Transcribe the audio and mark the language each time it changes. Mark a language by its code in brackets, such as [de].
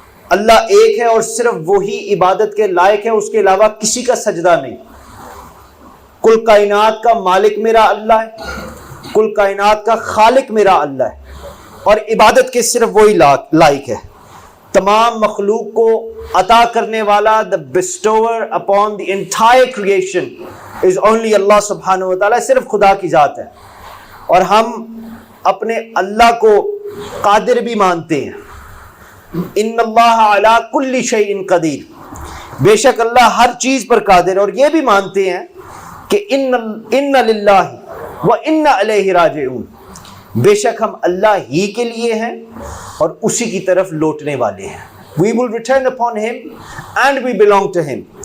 [ur] اللہ ایک ہے اور صرف وہی عبادت کے لائق ہے, اس کے علاوہ کسی کا سجدہ نہیں. کل کائنات کا مالک میرا اللہ ہے, کل کائنات کا خالق میرا اللہ ہے, اور عبادت کے صرف وہی لائق ہے. تمام مخلوق کو عطا کرنے والا, [en] the bestower upon the entire creation is only Allah subhanahu wa ta'ala, [ur] صرف خدا کی ذات ہے. اور ہم اپنے اللہ کو قادر بھی مانتے ہیں. [ar] ان اللہ علی کل شیء قدیر, [ur] بے شک اللہ ہر چیز پر قادر ہے. اور یہ بھی مانتے ہیں کہ [ar] ان للہ و انا الیہ راجعون, [ur] بے شک ہم اللہ ہی کے لیے ہیں اور اسی کی طرف لوٹنے والے ہیں. [en] We will return upon him and we belong to him.